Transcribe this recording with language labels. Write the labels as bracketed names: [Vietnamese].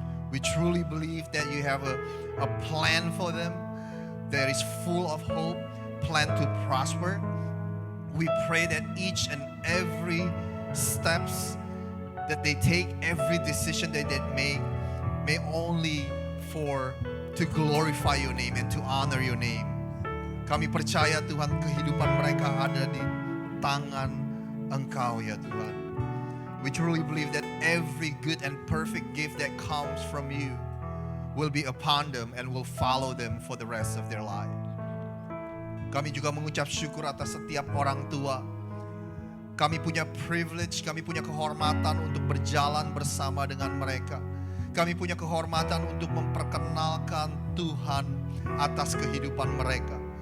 [English] We truly believe that you have a plan for them that is full of hope, plan to prosper. We pray that each and every steps that they take, every decision that they make, may only to glorify your name and to honor your name. [Indonesian] Kami percaya Tuhan, kehidupan mereka ada di tangan Engkau ya Tuhan. [English] We truly believe that every good and perfect gift that comes from you will be upon them and will follow them for the rest of their life. [Indonesian] Kami juga mengucap syukur atas setiap orang tua. Kami punya privilege, kami punya kehormatan untuk berjalan bersama dengan mereka. Kami punya kehormatan untuk memperkenalkan Tuhan atas kehidupan mereka.